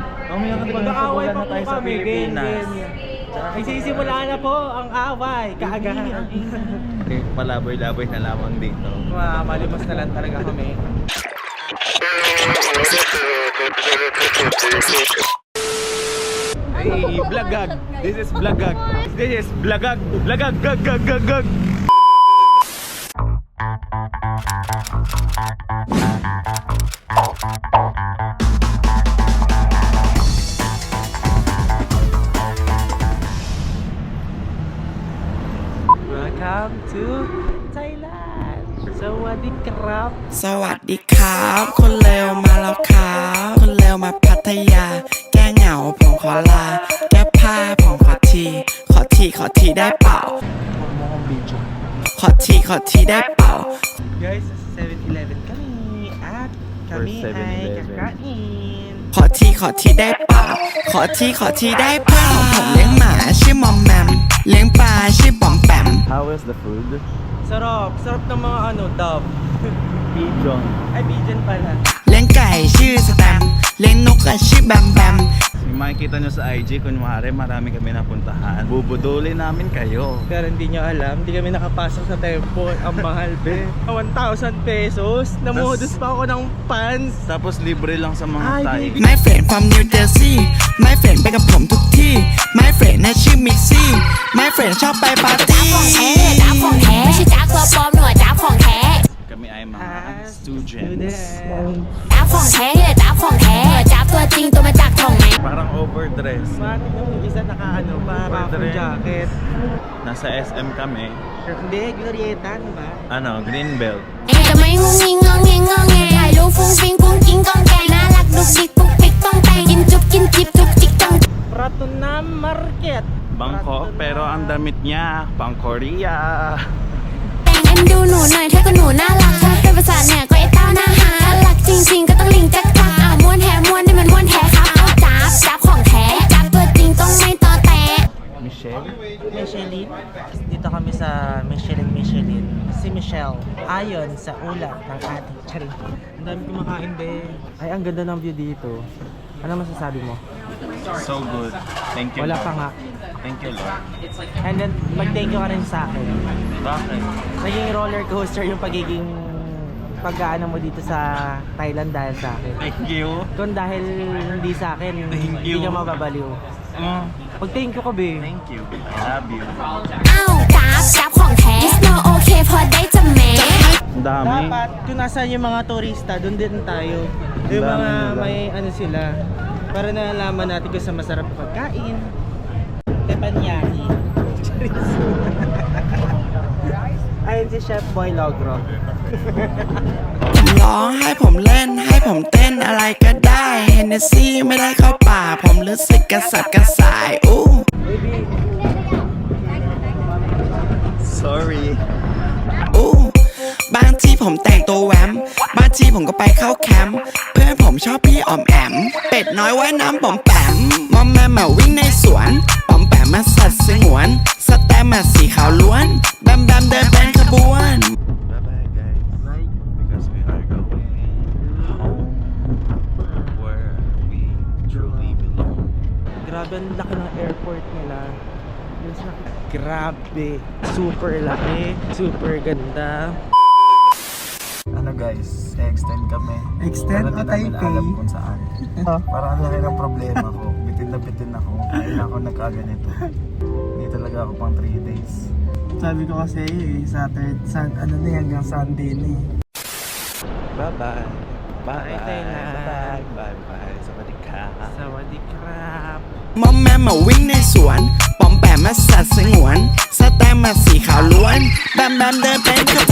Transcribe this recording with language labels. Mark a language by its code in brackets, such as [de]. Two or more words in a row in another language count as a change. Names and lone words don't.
[tl] Mag-aaway pa po kami, ganyan. Nagsisimula na po ang away, kaagahan. Palaboy-laboy na lamang dito. Malimos na lang talaga kami. [en] Hey, Blagag! This is Blagag! This is Blagag! Blagag! Gag! Gag! Gag! Gag! Welcome to Thailand! [th] สวัสดีครับ! สวัสดีครับคนเลวมาแล้วครับคนเลวมาพัทยา แก้เหงาผมขอลา แก้ผ้าผมขอทีได้เปล่า ขอทีได้เปล่า [tl] Guys, sa 7-Eleven kami at kami First ay 7-Eleven. kakain. [th] ขอทีได้เปล่า ขอทีได้เปล่าผมเลี้ยงหมาชื่อมอมแมม เลี้ยงปลาชื่อปอมแปม [en] How is the food? [tl] Sarap ng mga dove. Pigeon. Ay, pigeon pala. [th] เลี้ยงไก่ชื่อสแตม เลี้ยงนกอะชื่อแบมแบม [tl] Yung makikita nyo sa IG, kunwari marami kami napuntahan. Bubudulin namin kayo. Pero hindi nyo alam, hindi kami nakapasok sa temple. Ang mahal, be. 1,000 pesos. Namudus pa ako ng pants. Tapos libre lang sa mga Ay, Thai. baby. [en] My friend from New Jersey My friend [th] ไปกับผมทุกที่ [en] My friend [th] น่ะชื่อมิกซี่ [en] My friend [th] ชอบไปปาร์ตี้ จ้าของแท้ไม่ใช่จ้าตัวปลอมหน่วยจ้าของแท้ [tl] Kami ay mga Students. students. [th] จ้าของแท้นี่แหละจ้าของแท้จ้าตัวจริงตัวมาจากของไหน [tl] Parang overdress. Matik na yung isa para Pwede rin. jacket. Nasa SM kami. Hindi, Glorieta, ano ba? Ano, Greenbelt. [th] จะไม่งุ้งงิงงองเงงงองแงถ่ายรูปฟุ้งฟิ้งกุ้งกิ้งกองแกงน่ารักดุกดิกปุ๊กปิ๊กต้องแต่งกินจุ๊บกินจิบจุกจิกจัง [tl] Pratunam Market. Bangkok, pero ang damit niya, pang Korea. [th] แต่งเอ็นดูหนูหน่อยเธอก็หนูน่ารักถ้าเป็นภาษาเนี่ยก็ไอ้เต้าหน้าหารักจริงๆก็ต้องลิงจักจักอ้าวม้วนแท้ม้วนนี่มันม้วนแท้ครับเอาจ้าของแท้จ้าตัวจริงต้องไม่ตอแตะ [tl] Michelle? Michelin. Dito kami sa Michelin. Si Michelle. Ayon sa ulat ng ating charing. Ang dami kumakain, be. Ay, ang ganda ng view dito. Ano masasabi mo? [en] So good. Thank you. [tl] Wala Lord. pa nga. [en] Thank you, Lord. [tl] And then, mag- [en] thank you [tl] ka rin sa akin. Bakit? Naging roller coaster yung pagiging pag-aano mo dito sa Thailand dahil sa akin. Thank you. Kung dahil hindi sa akin, Thank hindi you. ka mababaliw. Mm, Pag- [en] thank you [tl] ka, be. [en] thank you. I love you. [th] อ้าวจ้าของแท้ [en] It's no okay [th] พอได้จะแม้ [tl] Ang dami. Dapat, kung nasaan yung mga turista, doon din tayo. Yung Dami mga nila. may ano sila, para nalaman natin kung sa masarap na pagkain. Teppanyaki. Ayun si Chef Boy Logro. ผมร้องให้ผมเล่นให้ผมเต้นอะไรก็ได้เฮนเนสซี่ไม่ได้เข้าป่าผมรู้สึกกระสับกระส่ายอู้ Sorry. อู้บางทีผมแต่งตัวแหวมบางทีผมก็ไปเข้าแคมป์เพื่อนผมชอบพี่ออมแอม เป็ดน้อยว่ายน้ำปอมแปมมอมแมมมาวิ่งในสวนปอมแปมมาสัตว์สงวนสแตมมาสีขาวล้วนแบมแบมเดินเป็นขบวน Bye-bye, guys. [en] Because we are going home where we truly belong. [tl] Grabe, ang laki ng airport nila. Grabe. Super laki. Super ganda. Ano guys, extend kami. Extend Para o di namin Taipei? alam kung saan. Parang ang laki ng problema ko. Bitin ako. Kaya na ako nagkaganito. Hindi talaga ako pang 3 days. Sabi ko kasi ano na hanggang Sunday na eh. Bye-bye. Bye, Thailand. [en] Bye-bye. Bye-bye. [th] สวัสดีค่ะ. สวัสดีครับ มอมแมมมาวิ่งในสวนปอมแปมมาสัตว์สงวนสแตมมาสีขาวล้วนแบมแบมเดินเป็น